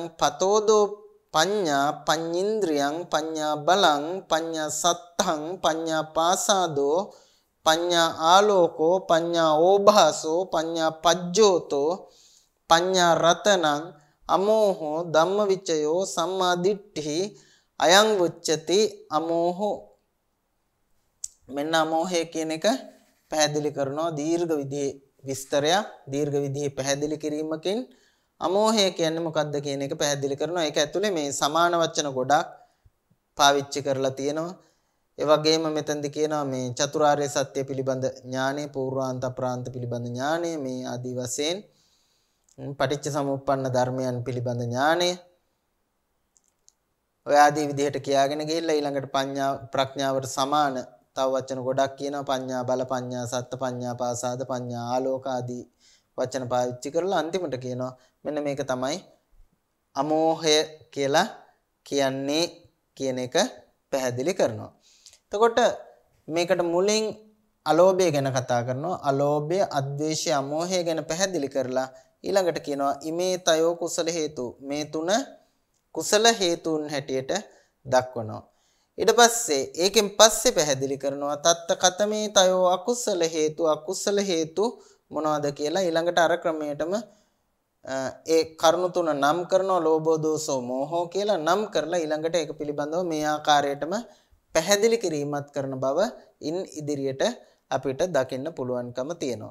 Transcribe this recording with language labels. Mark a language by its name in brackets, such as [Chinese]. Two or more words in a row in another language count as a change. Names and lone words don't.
[Pali] පතෝදෝ පඤ්ඤා පඤ්ඤින්ද්‍රියං පඤ්ඤා බලං පඤ්ඤා සත්තං පඤ්ඤා පාසාදෝ පඤ්ඤා ආලෝකෝ පඤ්ඤා ඕභාසෝ පඤ්ඤා පජ්ජෝතෝ පඤ්ඤා රතනං අමෝහෝ ධම්මවිචයෝ සම්මා දිට්ඨි අයං උච්චති අමෝහෝ. [Sinhala] මෙන්න අමෝහය කියන එක පැහැදිලි කරනවා දීර්ඝ විදිහේ විස්තරයක් දීර්ඝ විදිහේ පැහැදිලි කිරීමකින් අමෝහය කියන්නේ මොකක්ද කියන එක පැහැදිලි කරනවා. ඒක ඇතුලේ මේ සමාන වචන ගොඩක් පාවිච්චි කරලා තියෙනවා. ඒ වගේම මෙතනදී කියනවා මේ චතුරාර්ය සත්‍ය පිළිබඳ ඥානය, පූර්වාන්ත අප්‍රාන්ත පිළිබඳ ඥානය, මේ ආදි වශයෙන් පටිච්ච සමුප්පන්න ධර්මයන් පිළිබඳ ඥානය ඔය ආදී විදිහට කියාගෙන ගිහිල්ලා ඊළඟට ප්‍රඥාවට සමාන තව වචන ගොඩක් කියනවා. [Pali] පඤ්ඤා බල, පඤ්ඤා සත්ත, පඤ්ඤා පාසාද, පඤ්ඤා ආලෝක [Sinhala] ආදී වචන පාවිච්චි කරලා අන්තිමට කියනවා මෙන්න මේක තමයි අමෝහය කියලා කියන්නේ කියන එක පැහැදිලි කරනවා. එතකොට මේකට මුලින් අලෝභය ගැන කතා කරනවා. අලෝභය, අද්වේෂය, අමෝහය ගැන පැහැදිලි කරලා ඊළඟට කියනවා [Pali] ඉමේ තයෝ කුසල හේතු. [Sinhala] මේ තුන කුසල හේතුන් හැටියට දක්වනවා. ඊට පස්සේ ඒකෙන් පස්සේ පැහැදිලි කරනවා [Pali] තත්ත කතමේ තයෝ අකුසල හේතු. [Sinhala] අකුසල හේතු මොනවද කියලා ඊළඟට අර ක්‍රමයටම ඒ කරුණු තුන නම් කරනවා. [Pali] ලෝභෝ දෝසෝ මෝහෝ [Sinhala] කියලා නම් කරලා ඊළඟට ඒක පිළිබඳව මේ ආකාරයටම පැහැදිලි කිරීමත් කරන බව ඉන් ඉදිරියට අපිට දකින්න පුළුවන්කම තියෙනවා.